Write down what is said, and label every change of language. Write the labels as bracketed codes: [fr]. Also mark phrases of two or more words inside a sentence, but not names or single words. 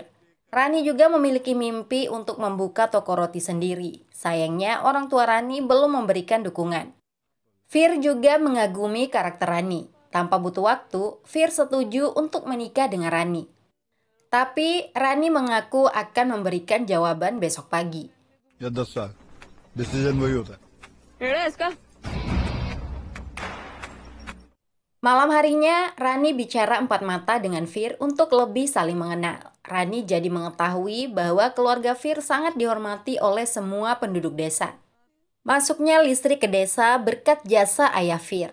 [id] Rani juga memiliki mimpi untuk membuka toko roti sendiri. Sayangnya orang tua Rani belum memberikan dukungan. Fir juga mengagumi karakter Rani. Tanpa butuh waktu, Fir setuju untuk menikah dengan Rani. Tapi Rani mengaku akan memberikan jawaban besok pagi. [hi] Ya 10 साल डिसीजन वही होता है. [id] Malam harinya, Rani bicara empat mata dengan Fir untuk lebih saling mengenal. Rani jadi mengetahui bahwa keluarga Fir sangat dihormati oleh semua penduduk desa. Masuknya listrik ke desa berkat jasa ayah Fir.